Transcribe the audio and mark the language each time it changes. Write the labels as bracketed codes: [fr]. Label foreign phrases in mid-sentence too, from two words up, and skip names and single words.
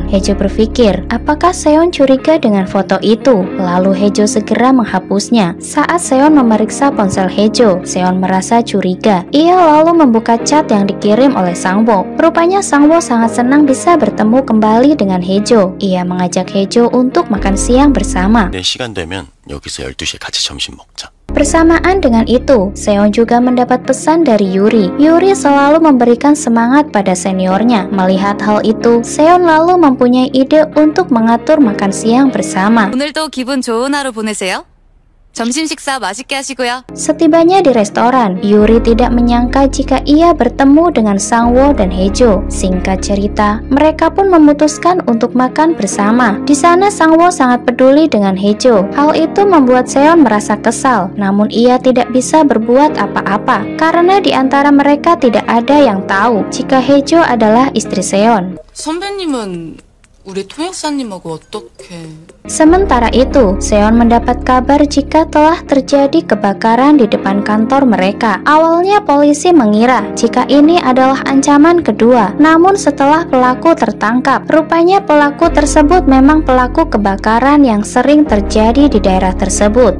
[id] Haejo berpikir apakah Seon curiga dengan foto itu, lalu Haejo segera menghapusnya. Saat Seon memeriksa ponsel Haejo, Seon merasa curiga. Ia lalu membuka chat yang dikirim oleh Sangwoo. Rupanya Sangwoo sangat senang bisa bertemu kembali dengan Haejo. Ia mengajak Haejo untuk makan siang bersama. [ko] 내 시간 되면 여기서 12시에 같이 점심 먹자. [id] Bersamaan dengan itu, Seon juga mendapat pesan dari Yuri. Yuri selalu memberikan semangat pada seniornya. Melihat hal itu, Seon lalu mempunyai ide untuk mengatur makan siang bersama. [ko] 오늘도 기분 좋은 하루 보내세요. 점심 식사 맛있게 하시고요. [id] Setibanya di restoran, Yuri tidak menyangka jika ia bertemu dengan Sangwoo dan Haejo. Singkat cerita, mereka pun memutuskan untuk makan bersama. Di sana Sangwoo sangat peduli dengan Haejo. Hal itu membuat Seon merasa kesal, namun ia tidak bisa berbuat apa-apa karena di antara mereka tidak ada yang tahu jika Haejo adalah istri Seon. [ko] 선배님은 우리 통역사님하고 어떻게... [id] Sementara itu, Seon mendapat kabar jika telah terjadi kebakaran di depan kantor mereka. Awalnya polisi mengira jika ini adalah ancaman kedua, namun setelah pelaku tertangkap, rupanya pelaku tersebut memang pelaku kebakaran yang sering terjadi di daerah tersebut.